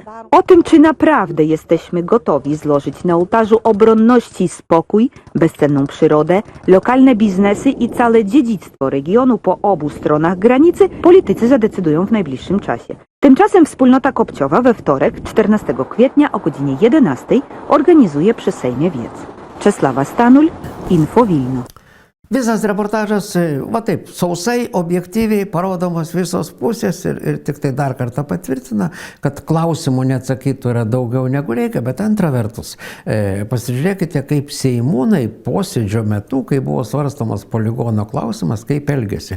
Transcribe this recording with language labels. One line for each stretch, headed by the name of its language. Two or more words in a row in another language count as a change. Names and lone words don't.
Polish: O tym, czy naprawdę jesteśmy gotowi złożyć na ołtarzu obronności spokój, bezcenną przyrodę, lokalne biznesy i całe dziedzictwo regionu po obu stronach granicy, politycy zadecydują w najbliższym czasie. Tymczasem wspólnota Kopciowa we wtorek, 14 kwietnia o godzinie 11 organizuje przy Sejmie wiec. Czesława Stanul, Info Vilnius.
Lithuanian: Visas reportažas, va taip, sausai, objektyviai parodomos visos pusės ir tik tai dar kartą patvirtina, kad klausimų neatsakytų yra daugiau negu reikia, bet antra vertus, pasižiūrėkite, kaip seimūnai posėdžio metu, kai buvo svarstamas poligono klausimas, kaip elgėsi.